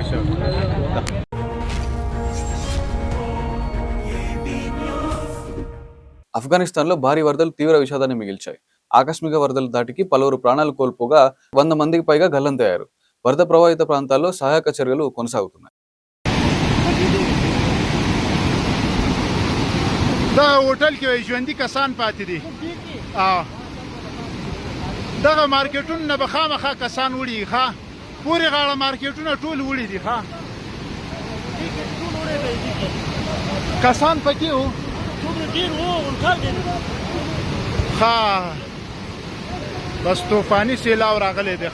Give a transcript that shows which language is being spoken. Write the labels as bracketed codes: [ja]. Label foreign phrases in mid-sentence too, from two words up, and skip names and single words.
[te] ఆఫ్ఘనిస్తాన్లో భారీ వరదలు తీవ్ర విషాదాన్ని మిగిల్చాయి. ఆకస్మిక వరదల దాటికి పలువురు ప్రాణాలు కోల్పోగా 100 మందికి పైగా గల్లంతయ్యారు. వరద ప్రభావిత ప్రాంతాల్లో సహాయక చర్యలు కొనసాగుతున్నాయి. [ps] دا هوټل کې ژوندۍ کسان پاتې دي. دغه مارکیټونو نه به خامخا کسان وړي ښه پورې غاړه مارکیټونه ټول وړي دي ښه کسان پکې وو ښه بس طوفاني سیلاو راغلی دی.